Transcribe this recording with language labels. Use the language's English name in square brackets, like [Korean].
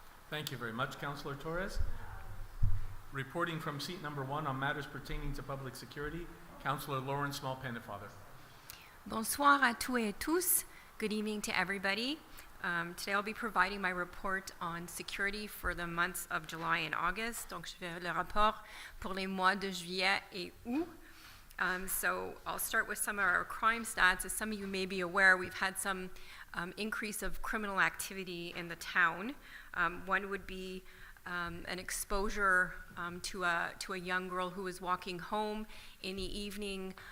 [English] Thank you very much, Councillor Torres. Reporting from seat number 1 on matters pertaining to public security, Councillor Lauren Small-Pennefather. [French] Bonsoir à tous et tous. [English] Good evening to everybody. Today I'll be providing my report on security for the months of July and August. [French] Donc je fais le rapport pour les mois de juillet et août. [English] So I'll start with some of our crime stats. As some of you may be aware, we've had some increase of criminal activity in the town. One would be an exposure to a young girl who was walking home in the evening.